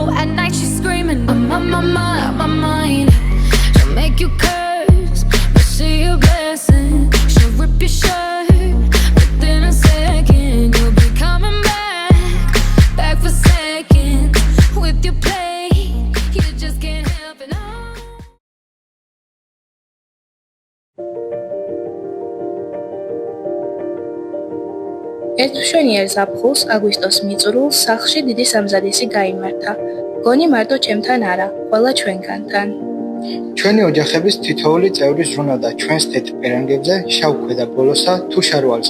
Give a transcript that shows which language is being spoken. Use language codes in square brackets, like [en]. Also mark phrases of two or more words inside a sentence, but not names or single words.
[en] At night she's screaming, I'm out my mind. She'll make you curse, but she a blessing. She'll rip your shirt within a second. You'll be coming back for seconds with your play. You just can't help it. [ka] ერთ მშვენიერ ზაფხულს აგვისტოს მიწურულს სახლში დიდი სამზადისი გაიმართა. გონი მარტო ჩემთან არა, ყველა ჩვენგანთან. ჩვენი ოჯახების თითოეული წევრი ზრუნავდა ჩვენს თეთრ პერანგებზე, შავ ქვედა ბოლოსა თუ შარვალზე.